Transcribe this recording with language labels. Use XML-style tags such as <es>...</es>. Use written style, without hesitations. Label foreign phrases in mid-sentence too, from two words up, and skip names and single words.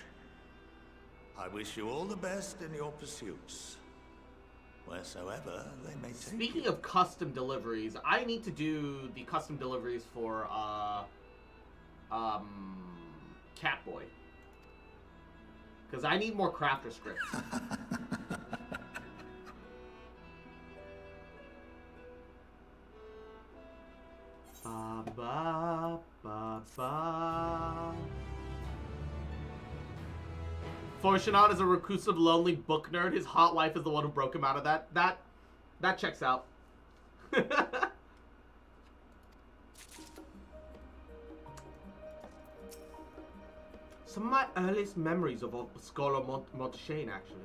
<en>I wish you all the best in your pursuits, wheresoever they may take you. Speaking of custom deliveries, I need to do the custom deliveries for, Catboy. Because I need more crafter scripts. Ba ba ba ba. Fortunat is a reclusive, lonely book nerd. His hot wife is the one who broke him out of that. That checks out. Some of my earliest memories of Scholar Montaigne, actually.</en>